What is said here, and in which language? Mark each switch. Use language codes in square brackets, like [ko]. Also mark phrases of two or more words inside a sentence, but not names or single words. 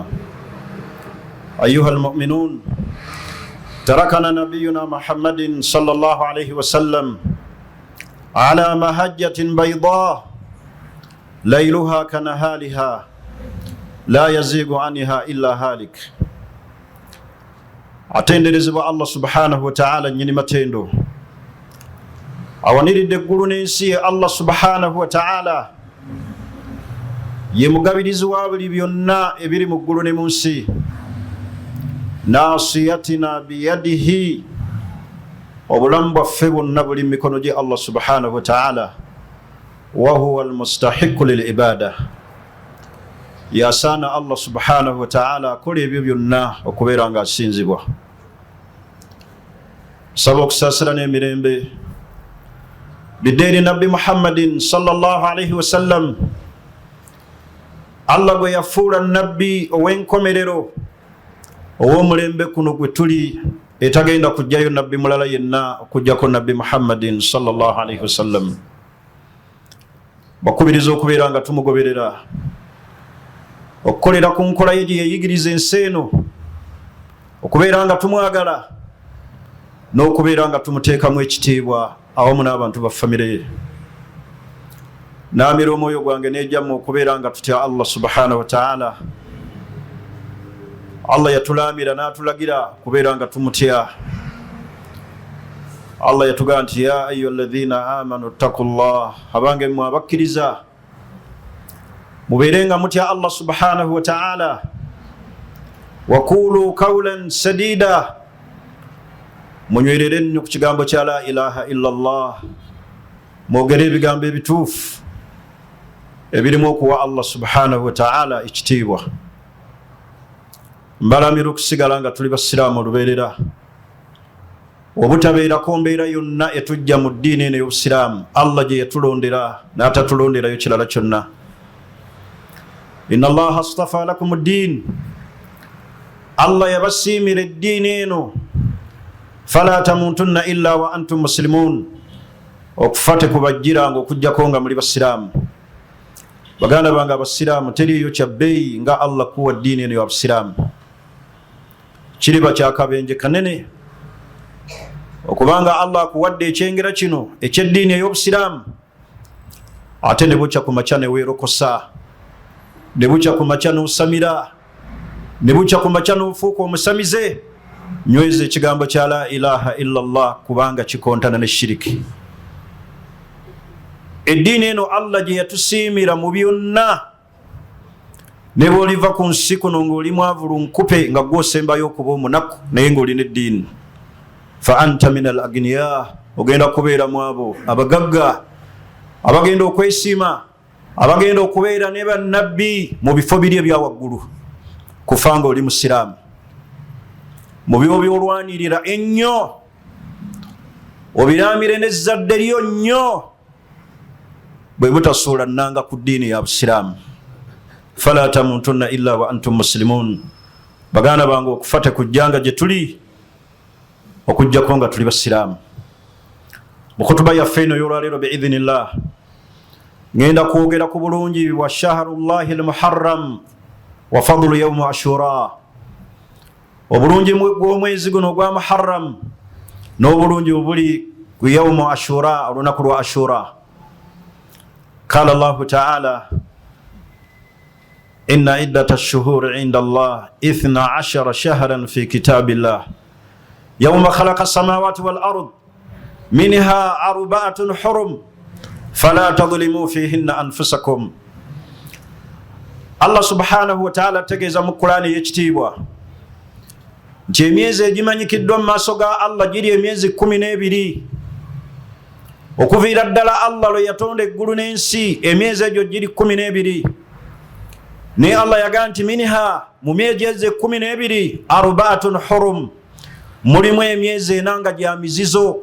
[ar] أيها المؤمنون، تركنا نبينا محمد صلى الله عليه وسلم على مهجة بيضاء ليلها كنهارها لا يزيغ عنها إلا هالك. [lg] atenderezebwa [ar] الله سبحانه وتعالى [lg] nyini matendo awaniridde eggulu n'ensi [ar] الله سبحانه وتعالى [lg] ye mugabirizi wa buli byonna ebiri mu ggulu ne mu nsi. [ar] ناصيتنا بيده, [lg] obulamu bwaffe bwonna buli mu mikono gye [ar] الله سبحانه وتعالى. وهو المستحق للعبادة, [lg] yasaana [ar] الله سبحانه وتعالى [lg] akola ebyo byonna okubeera nga asinzibwa. Saba okusaasira n'emirembe biddeeri nabbi [ar] محمد صلى الله عليه وسلم, [lg] Allah gwe yafuula nabbi ow'enkomerero ow'omulembe kuno gwe tuli, etagenda kujjayo nabbi mulala yenna okujjako nabbi [ar] محمد صلى الله عليه وسلم. [lg] Bakubiriza okubeera nga tumugoberera, okukolera ku nkola ye gye yayigiriza ensi eno, okubeera nga tumwagala n'okubeera nga tumuteekamu ekitiibwa awamu n'abantu ba famire ye. Naamira omwoyo gwange n'ejjamu okubeera nga tutya [ar] الله سبحانه وتعالى. [lg] Allah yatulaamira n'atulagira kubeera nga tumutya. Allah yatugamba nti [ar] يا أيها الذين آمنوا اتقوا الله, [lg] abange mmwe abakkiriza mubeere nga mutya [ar] الله سبحانه وتعالى. وقولوا قولا سديدا, [lg] munywerere nnyo ku kigambo kya [ar] لا إله إلا الله, [lg] mwogere ebigambo ebituufu ebirimu okuwa [ar] الله سبحانه وتعالى [lg] ekitiibwa. Mbalamira okusigala nga tuli basiraamu olubeerera, obutabeerako mbeera yonna etujja mu ddiini eno y'obusiraamu Allah gye yatulondera n'atatulonderayo kirala kyonna. [ar] إن الله اصطفى لكم الدين, [lg] Allah yabasiimira eddiini eno. [ar] فلا تموتن إلا وأنتم مسلمون, [lg] okufate kubajjiranga okujjako nga muli basiraamu. Baganda bange abasiraamu, teriyo kyabbeeyi nga Allah kuwa ddiini eno y'obusiraamu. Kiriba kyakabenje kanene okubanga Allah akuwadde ekyengera kino eky'eddiini ey'obusiraamu, ate ne bukya ku makya ne weerokosa, ne bukya ku makya n'osamira, ne bukya ku makya n'ofuuka omusamize. Nyweza ekigambo kya [ar] لا إله إلا الله [lg] kubanga kikontana ne shiriki. Eddiini eno Allah gye yatusiimira mu byonna, ne bw'oliva ku nsi kuno ng'oli mwavulu nkupe nga gw'osembayo okuba omunaku naye ng'olina eddiini, [ar] فأنت من الأغنياء, [lg] ogenda kubeera mu abo abagagga abagenda okwesiima, abagenda okubeera ne bannabbi mu bifo biri ebya waggulu. Kufa nga oli musiraamu mu byo byolwanirira ennyo, obiramire n'ezzadde lyo nnyo, bwe butasuula nnanga ku ddiini ya busiraamu. [ar] فلا تموتن إلا وأنتم مسلمون. [lg] Baganda bange, okufa tekujjanga gye tuli okujjako nga tuli basiraamu. Mu kutuba yaffe eno y'olwaleero biidhinillah ngenda kwogera ku bulungi wa [ar] شهر الله المحرم وفضل يوم عاشوراء, [lg] obulungi bw'omwezi guno ogwa muharram n'obulungi obuli ku [ar] يوم عاشوراء, [lg] olunaku lwa ashura. [ar] قال الله تعالى إن عدة الشهور عند الله 12 شهرا في كتاب الله يوم خلق السماوات والأرض منها أربعة حرم فلا تظلموا فيهن أنفسكم. الله سبحانه وتعالى [lg] tegeeza mu Qur'ani y'ekitiibwa nti emyezi egimanyikiddwa mu maaso ga Allah giri emyezi 12. Okuviira ddala Allah lwe yatonda eggulu n'ensi, emyezi egyo giri 12. Naye Allah yagaa nti minha, mu myezi 12 [ar] أربعة حرم, [lg] mulimu emyezi 4 nga gya mizizo.